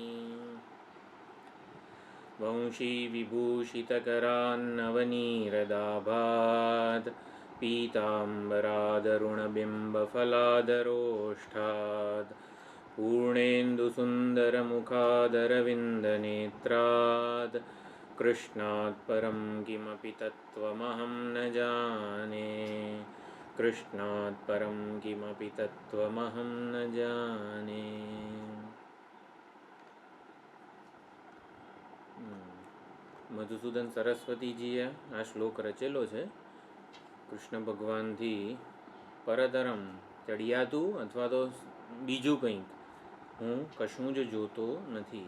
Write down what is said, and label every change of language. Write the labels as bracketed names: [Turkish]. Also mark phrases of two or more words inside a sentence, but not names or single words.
[Sanskrit] वंशीविभूषितकरान्नवनीरदाभात् पीताम्बरादरुणबिम्बफलादरोष्ठात् पूर्णेन्दुसुन्दरमुखादरविन्दनेत्रात् कृष्णात् परं किमपि तत्त्वमहं न जाने। कृष्णात् परं किमपि तत्त्वमहं न जाने। [Gujarati] મધુસૂદન સરસ્વતીજીએ આ શ્લોક રચેલો છે. કૃષ્ણ ભગવાનથી પરતરમ ચડિયાતું અથવા તો બીજું કંઈક હું કશું જ જોતો નથી.